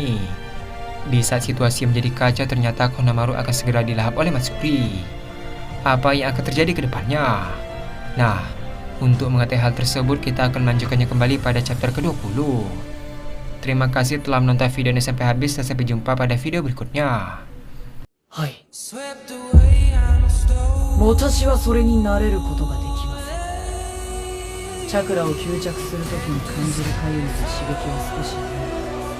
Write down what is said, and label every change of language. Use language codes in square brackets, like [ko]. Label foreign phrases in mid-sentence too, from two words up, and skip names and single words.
[id] Di saat situasi menjadi kacau, ternyata Konohamaru akan segera dilahap oleh Matsuri. Apa yang akan terjadi ke depannya? Nah, untuk mengetahui hal tersebut, kita akan melanjutkannya kembali pada chapter ke-20. Terima kasih telah menonton video ini sampai habis dan sampai jumpa pada video berikutnya. [ja] はい。私はそれになれることができません。チャクラを吸着するときに感じるかゆみと刺激は少し